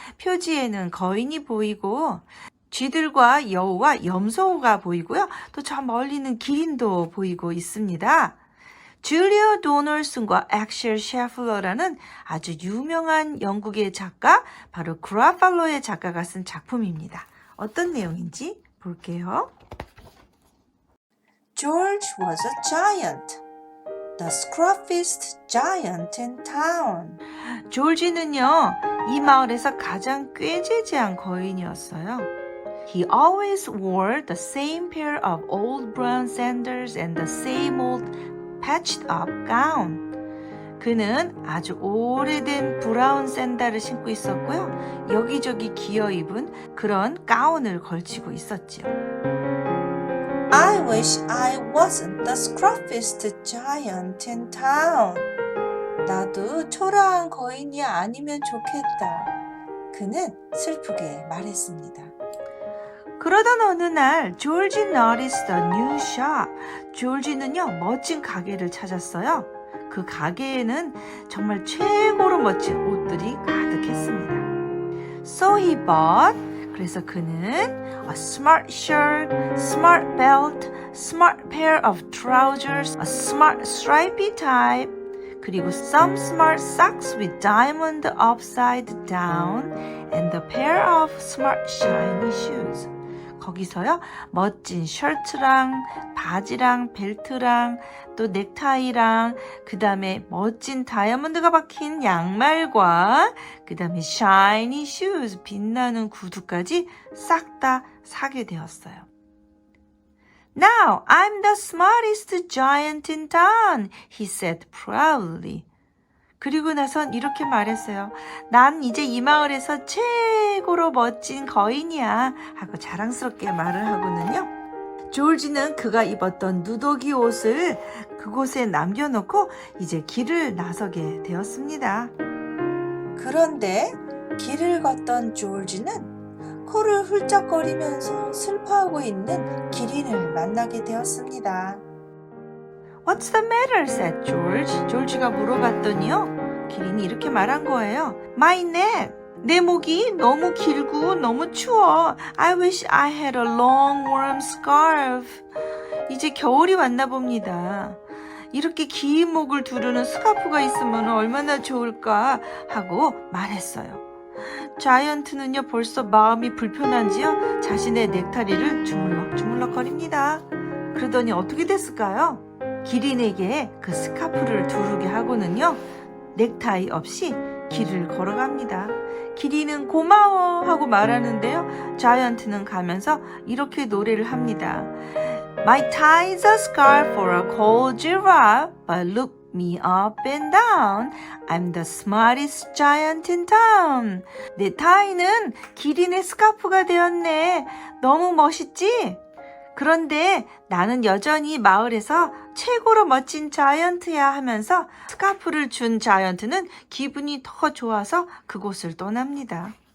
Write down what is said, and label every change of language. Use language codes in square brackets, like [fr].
[ko] 표지에는 거인이 보이고 쥐들과 여우와 염소가 보이고요. 또 저 멀리는 기린도 보이고 있습니다. 줄리아 도널슨과 엑셀 셰플러라는 아주 유명한 영국의 작가, 바로 그라팔로의 작가가 쓴 작품입니다. 어떤 내용인지 볼게요. [en] George was a giant, the scruffiest giant in town. [ko] 조지는요, 이 마을에서 가장 꾀지지한 거인이었어요. [en] He always wore the same pair of old brown sandals and the same old patched up gown. [ko] 그는 아주 오래된 브라운 샌들을 신고 있었고요. 여기저기 기어 입은 그런 가운을 걸치고 있었죠. [en] I wish I wasn't the scruffiest giant in town. [ko] 나도 초라한 거인이 아니면 좋겠다. 그는 슬프게 말했습니다. 그러던 어느 날 조지 [en] noticed a new shop. [ko] 조지는요, 멋진 가게를 찾았어요. 그 가게에는 정말 최고로 멋진 옷들이 가득했습니다. [en] So he bought, [ko] 그래서 그는 [en] a smart shirt, smart belt, smart pair of trousers, a smart stripy tie, [ko] 그리고 [en] some smart socks with diamond upside down, and a pair of smart shiny shoes. [ko] 거기서요, 멋진 셔츠랑 바지랑 벨트랑 또 넥타이랑 그 다음에 멋진 다이아몬드가 박힌 양말과 그 다음에 샤이니 슈즈, 빛나는 구두까지 싹 다 사게 되었어요. [en] Now I'm the smartest giant in town, he said proudly. [ko] 그리고 나선 이렇게 말했어요. 난 이제 이 마을에서 최고로 멋진 거인이야 하고 자랑스럽게 말을 하고는요. 조지는 그가 입었던 누더기 옷을 그곳에 남겨놓고 이제 길을 나서게 되었습니다. 그런데 길을 걷던 조지는 코를 훌쩍거리면서 슬퍼하고 있는 기린을 만나게 되었습니다. [en] What's the matter? said George. [ko] 조지가 물어봤더니요. 기린이 이렇게 말한 거예요. [en] My neck. [ko] 내 목이 너무 길고 너무 추워. [en] I wish I had a long warm scarf. [ko] 이제 겨울이 왔나 봅니다. 이렇게 긴 목을 두르는 스카프가 있으면 얼마나 좋을까 하고 말했어요. 자이언트는요, 벌써 마음이 불편한지요, 자신의 넥타이를 주물럭주물럭거립니다. 그러더니 어떻게 됐을까요? 기린에게 그 스카프를 두르게 하고는요, 넥타이 없이 길을 걸어갑니다. 기린은 고마워 하고 말하는데요, 자이언트는 가면서 이렇게 노래를 합니다. [en] My tie is a scarf for a cold giraffe, but look me up and down. I'm the smartest giant in town. [ko] 내 타이는 기린의 스카프가 되었네. 너무 멋있지? 그런데 나는 여전히 마을에서 최고로 멋진 자이언트야 하면서 스카프를 준 자이언트는 기분이 더 좋아서 그곳을 떠납니다.